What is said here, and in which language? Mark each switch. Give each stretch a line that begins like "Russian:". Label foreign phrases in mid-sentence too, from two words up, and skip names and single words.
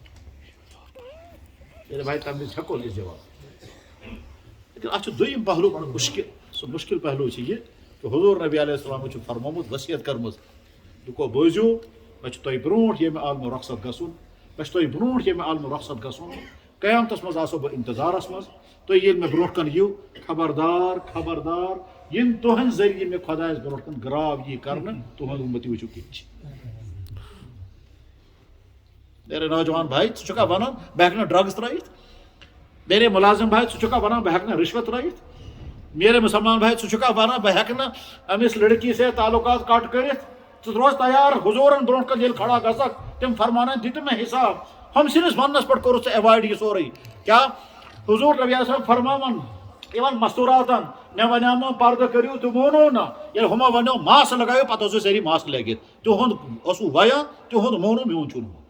Kashmiri: ییٚلہِ بھائی تمہِ وِزِ ہٮ۪کو أسۍ جواب لیکن اتھ چھُ دوٚیِم پہلوٗ بڑٕ مُشکل سُہ مُشکل پہلوٗ چھُ یہِ کہ حضوٗر نبی
Arabic: علیہ السلامو
Kashmiri: چھُ فرمومُت وصیت کٔرمٕژ دوٚپکو بوٗزِو مےٚ چھُ تۄہہِ برونٛٹھ ییٚمہِ عالمہٕ رۄخصت گژھُن مےٚ چھُ تۄہہِ برونٛٹھ ییٚمہِ عالمہٕ رۄخصت گژھُن قیامتس منٛز آسو بہٕ انتظارس منٛز تُہۍ ییٚلہِ مےٚ برونٛٹھ کن یِیِو خبردار خبردار یِم تُہنٛدِ ذٔریعہٕ مےٚ خۄدایس برونٛٹھ کن گراو یی کرنہٕ تُہنٛد اُمتی وٕچھِو کِتھ چھِ
Urdu: میرے نوجوان بھائی
Kashmiri: ژٕ چھُکھا ونان بہٕ ہٮ۪کہٕ نہٕ ڈرگٕس ترٲیِتھ
Urdu: میرے مُلازم بھائی
Kashmiri: ژٕ چھُکھا ونان بہٕ ہٮ۪کہٕ نہٕ رِشوت ترٲیِتھ میرے مسلمان بھائی ژٕ چھُکھا ونان بہٕ ہٮ۪کہٕ نہٕ أمِس
Urdu: لڑکی سے تعلقات
Kashmiri: کٹ کٔرِتھ ژٕ روز تیار حضوٗرن برونٛٹھ کن ییٚلہِ کھڑا گژھکھ تِم فرمانن دِتہٕ مےٚ حساب ہم سٕنٛدِس وننس پٮ۪ٹھ کوٚرُتھ ژےٚ ایوایڈ یہِ سورُے کیٛاہ حضوٗر نبی
Arabic: علیہ السلام
Kashmiri: فرماوان یِمن مستوٗراتن مےٚ ونیٛامو پردٕ کٔرِو تہٕ مونو نہٕ ییٚلہِ ہُمو ونیو ماسک لگٲیِو پتہٕ اوسوٕ سٲری ماسک لٲگِتھ تِہُنٛد اوسوٕ ویان تِہُنٛد مونو میون چھُنہٕ